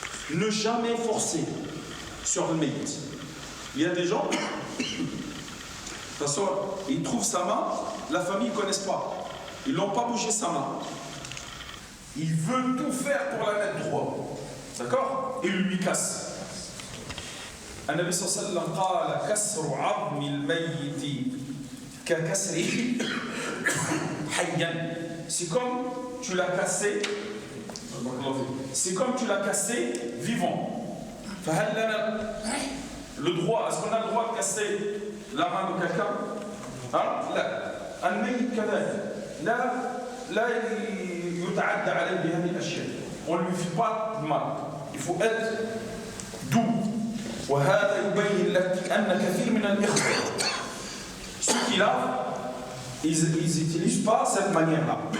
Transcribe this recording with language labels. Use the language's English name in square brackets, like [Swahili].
[French] Ne jamais forcer sur le mérite. Il y a des gens, de toute façon, ils trouvent sa main, la famille ne connaissent pas. Ils n'ont pas bougé sa main. Ils veulent tout faire pour la mettre droit. D'accord? Et ils lui cassent. [Arabic] النبي صلى الله عليه وسلم قال كسر عظم الميت ككسره حيا. [French] C'est comme tu l'as cassé. C'est comme tu l'as cassé vivant. [Arabic] فهل لنا [French] le droit, est-ce qu'on a le droit de casser la main de quelqu'un? [Arabic] Hein? لا. الميت كذلك. لا يتعدى عليه بهذه الأشياء. [French] On ne lui fait pas de mal. Il faut être doux. [Arabic] وهذا يبين لك أن كثير من الإخوة [French] ceux qui lavent, ils n'utilisent pas cette manière-là.